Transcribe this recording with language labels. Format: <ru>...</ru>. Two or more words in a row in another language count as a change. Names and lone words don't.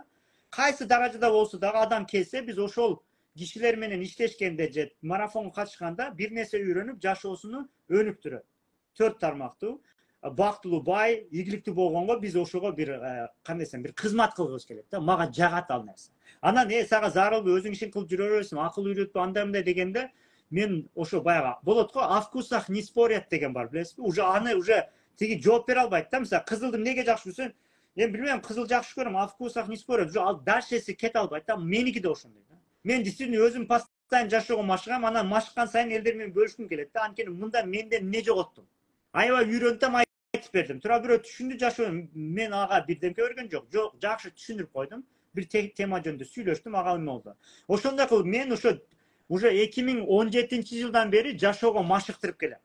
<ky>Кайсы даражада болсо дагы адам келсе, биз ошол кишилер менен иштешкенде же марафонго катышканда бир нерсе үйрөнүп, жашоосуну өнүктүрөт. 4 тармактуу, бактылуу, бай, ийгиликтүү болгонго биз ошого бир кандай десем, бир кызмат кылгыбыз келет да. Мага жагат ал нерсе. Анан сага зарылбы, өзүң ишин кылып жүрө бересиң, акыл үйрөтпө, андай мындай дегенде мен ошо баягы болот го,</ky> <ru>о вкусах не спорят</ru> <ky>деген бар, билесизби? Уже аны уже тиги жооп бере албайт да. Мисалы, кызылды эмнеге жакшы көрсөң, мен билбейм, кызыл жакшы көрөм,</ky> <ru>о вкусах не спорят.</ru> <ky>Уже ал дальше кете албайт да. Меники да ошондой да. Мен действительно өзүм постоянно жашоого машыгам, анан машыккан сайын элдер менен бөлүшкүм келет да. Анткени мында менден эмне жоготтум? Аябай үйрөнтөм, айтып бердим. Тура бирөө түшүндү жашоом, мен ага бирдемке берген жок. Жок, жакшы түшүндүрүп койдум. Бир тема жөнүндө сүйлөштүм, ага эме болду. Ошондой кылып мен ошо уже 2017-жылдан бери жашоого машыктырып келем.</ky>